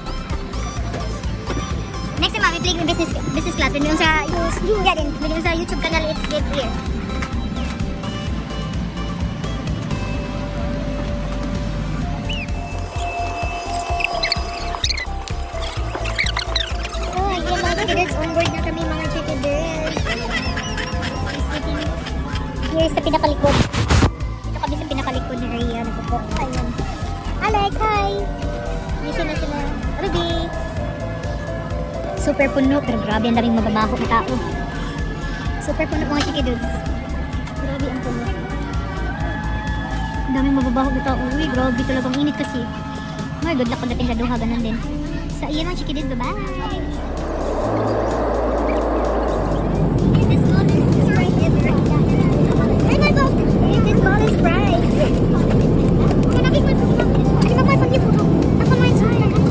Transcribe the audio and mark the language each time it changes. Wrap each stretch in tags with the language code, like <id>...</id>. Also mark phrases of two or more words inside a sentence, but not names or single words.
<de>Nächstes Mal, wir fliegen in</de> <en>Business Class,</en> <de>wenn wir unser YouTube-Kanal jetzt geht hier.</de> <tl>So, ayun mga chikidits, onboard na kami mga chikidits. Here sa pinakalikod. Dito kami sa pinakalikod ni Rhea. Nagpupo. Ayun. Alex, hi! Mission na sila. Ruby! Super puno, pero grabe ang daming mababaho na tao. Super puno mga chikidudes. Grabe ang puno. Ang daming mababaho na tao. Uy, grabe talagang init kasi. May</tl> <en>good luck</en> <tl>pagdating sa Doha, ganun din. So, iyan mga chikidudes.</tl> <en>Bye-bye! This small is Sprite. Hey, my God! This small is Sprite.</en> <de>Ich mach mal von hier Foto. Ach, von meinen Schultern.</de>